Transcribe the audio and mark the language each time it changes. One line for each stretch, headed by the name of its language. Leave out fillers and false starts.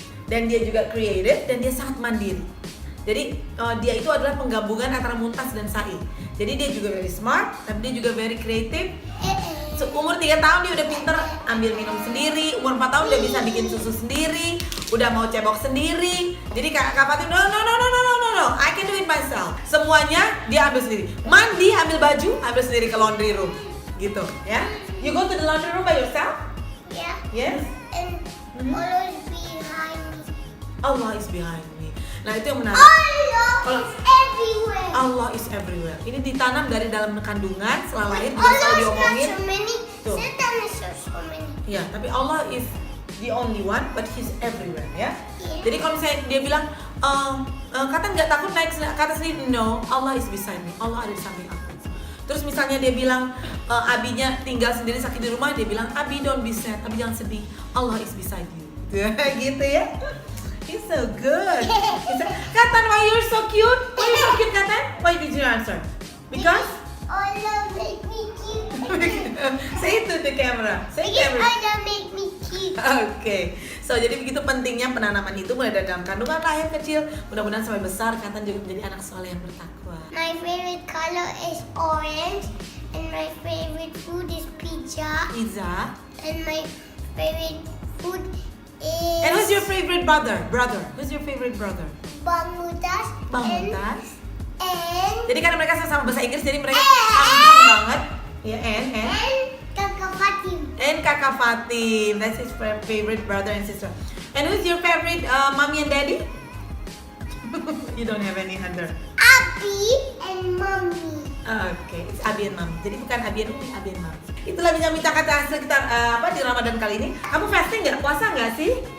Indonesian: Dan dia juga creative. Dan dia sangat mandiri. Jadi dia itu adalah penggabungan antara Muntas dan Sai. Jadi dia juga
English: very smart,
Indonesian: tapi dia juga
English: very creative.
Indonesian: Umur 3 tahun dia udah pinter ambil minum sendiri. Umur 4 tahun udah bisa bikin susu sendiri. Udah mau cebok sendiri.
English: Jadi Kak Fatim, no, I can do it myself.
Indonesian: Semuanya dia ambil sendiri. Mandi, ambil baju, ambil sendiri ke laundry room. Gitu ya.
English: You go to the laundry room by yourself? Yeah. Yes? And Allah is behind me. Allah is behind me.
Indonesian: Nah, itu yang menarik.
English: Allah is everywhere. Allah is everywhere.
Indonesian: Ini ditanam dari dalam kandungan, setelah lahir juga selalu diomongin.
English: Satan is so many.
Indonesian: Ya, tapi
English: Allah is the only one, but He's everywhere, ya. Yeah.
Indonesian: Jadi kalau misalnya dia bilang, Katan nggak takut naik ke atas sendiri,
English: no, Allah is beside me.
Indonesian: Allah ada di samping aku. Terus misalnya dia bilang, Abinya tinggal sendiri sakit di rumah, dia bilang,
English: Abi don't be sad,
Indonesian: Abi jangan sedih.
English: Allah is beside you.
Indonesian: Gitu ya.
English: He's so good. Katan, why you're so cute? Why you're so cute, Katan? Why did you answer? Because Allah make me cute. say it to the camera. Say it to Because camera. Allah make me cute. Oke.
Indonesian: So jadi begitu pentingnya penanaman itu mulai dari dalam kandungan lahir kecil, mudah-mudahan sampai besar Katan juga menjadi anak soleh yang bertakwa.
English: My favorite color is orange, and my favorite food is pizza. Pizza. And my favorite food is. And who's your favorite brother? Who's your favorite brother? Bang Muntas. Bang Muntas. And
Indonesian: Jadi karena mereka sama bahasa Inggris, jadi mereka sama banget.
English: Ya, and
Indonesian: Kakak Fatim.
English: And Kakak Fatim. That's his favorite brother and sister. And who's your favorite mommy and daddy? You don't have any other. Abi and Mommy.
Indonesian: Oke,
English: it's Abi and Mami.
Indonesian: Jadi bukan Abi and Umi, Abi and Mami. Itulah bincang-bincang kata hasil kita di Ramadan kali ini. Kamu fasting nggak? Puasa nggak sih?